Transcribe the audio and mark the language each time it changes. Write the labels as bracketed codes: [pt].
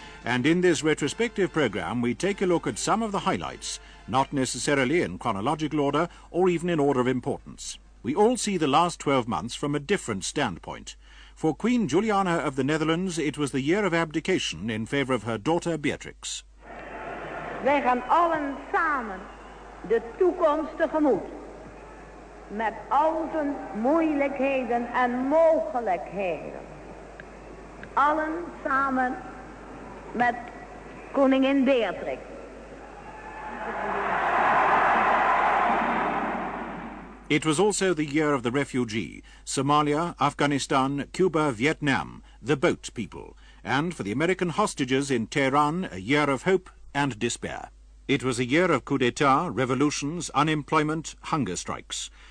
[en] And in this retrospective program, we take a look at some of the highlights, not necessarily in chronological order or even in order of importance. We all see the last 12 months from a different standpoint. For Queen Juliana of the Netherlands, it was the year of abdication in favor of her daughter Beatrix. [nl] Wij gaan allen samen de toekomst tegemoet. Met al zijn moeilijkheden en mogelijkheden. Allen samen met koningin Beatrix. [en] It was also the year of the refugee. Somalia, Afghanistan, Cuba, Vietnam, the boat people. And for the American hostages in Tehran, a year of hope and despair. It was a year of coup d'etat, revolutions, unemployment, hunger strikes.